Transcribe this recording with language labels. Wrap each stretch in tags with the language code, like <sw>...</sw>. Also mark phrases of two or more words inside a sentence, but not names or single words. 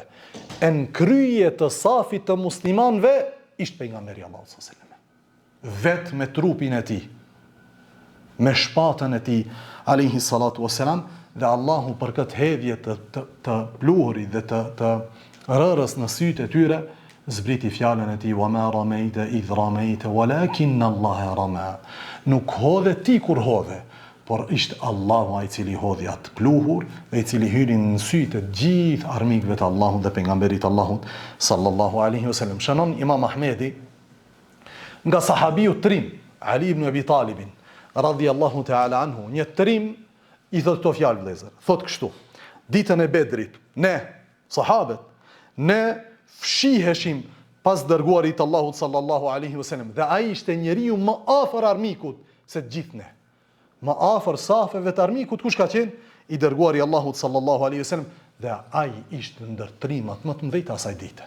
<sq>E në kryje të safit të muslimanve ishte pejgamberi Allahu</sq> <ar>صلى الله عليه وسلم.</ar> <sq>Vetë me trupin e tij, me shpatën e tij</sq> <ar>عليه الصلاة والسلام,</ar> <sq>dhe Allahu për këtë hedhje të pluhurit dhe të rërës në sytë e tyre zbriti fjalën e tij</sq> <ar>وما رميت إذ رميت ولكن الله رمى.</ar> <sq>Nuk hodhe ti kur hodhe, por ishte Allahu ai I cili hodhi atë pluhur dhe I cili hyri në sytë të gjithë armikëve të Allahut dhe pejgamberit Allahut</sq> <ar>صلى الله عليه وسلم.</ar> <sq>Shënon Imam Ahmedi nga sahabiu trim Ali ibn Abi Talibin</sq> <ar>رضي الله تعالى عنه,</ar> <sq>një trim I thot këto fjalë vëllezër. Thot kështu: ditën e Bedrit, ne sahabët, ne fshiheshim pas dërguarit Allahut</sq> <ar>صلى الله عليه وسلم,</ar> <sq>dhe ai ishte njeriu më afër armikut se të gjithë ne. Më afër safeve të armikut kush ka qenë? I dërguari Allahut</sq> <ar>صلى الله عليه وسلم,</ar> <sq>dhe ai ishte ndër trimat më të mëdhenj të asaj dite.</sq>